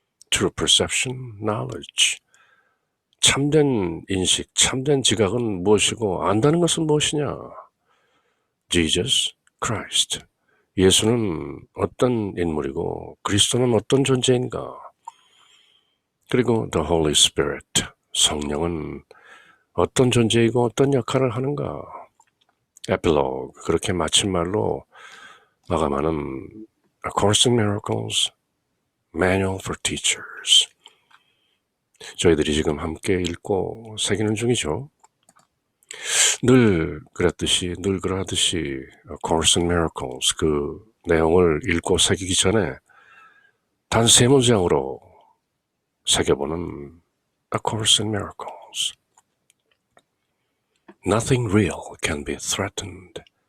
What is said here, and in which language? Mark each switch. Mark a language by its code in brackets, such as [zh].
[ko] True perception, knowledge, 참된 인식, 참된 지각은 무엇이고 안다는 것은 무엇이냐? Jesus, Christ, 예수는 어떤 인물이고 그리스도는 어떤 존재인가? 그리고 The Holy Spirit, 성령은 어떤 존재이고 어떤 역할을 하는가? Epilogue, 그렇게 마침말로 마감하는 A Course in Miracles, Manual for Teachers. 저희들이 지금 함께 읽고 새기는 중이죠. 늘 그러하듯이 A Course in Miracles, 그 내용을 읽고 새기기 전에 단 3문장으로 새겨보는 A Course in Miracles. [en] Nothing real can be threatened.